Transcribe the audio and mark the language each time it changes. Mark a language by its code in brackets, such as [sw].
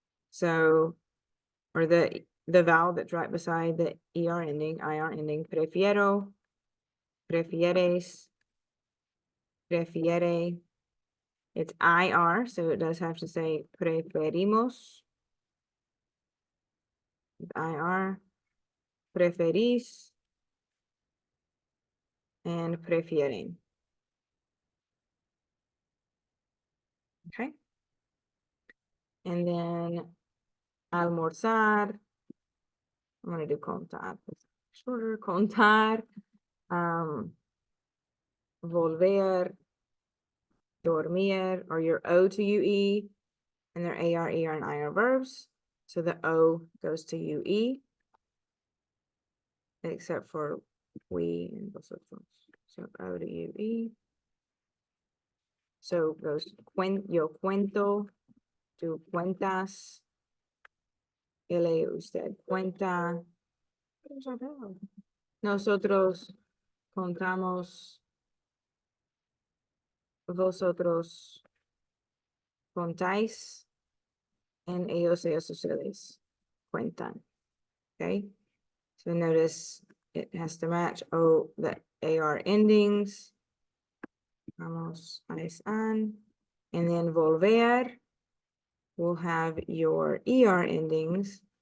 [en] So, or the vowel that's right beside the ER ending, IR ending, [es] prefiero, prefieres, prefiere. [en] It's IR, so it does have to say preferimos. [es] IR, preferís, [en] and [es] prefieren. [en] Okay. And then almorzar. I'm gonna do contar. Shorter, contar. Volver, dormir, or your O to UE, and their AR, ER, and IR verbs. So the O goes to UE, except for we and vosotros. So O to UE. So goes [es] yo cuento, tú cuentas, él usted cuenta. Nosotros contamos, vosotros contáis, [en] and [es] ellos ustedes cuentan. [en] Okay, so notice it has to match the AR endings. [es] Vamos, [en] an, and then volver will have your ER endings.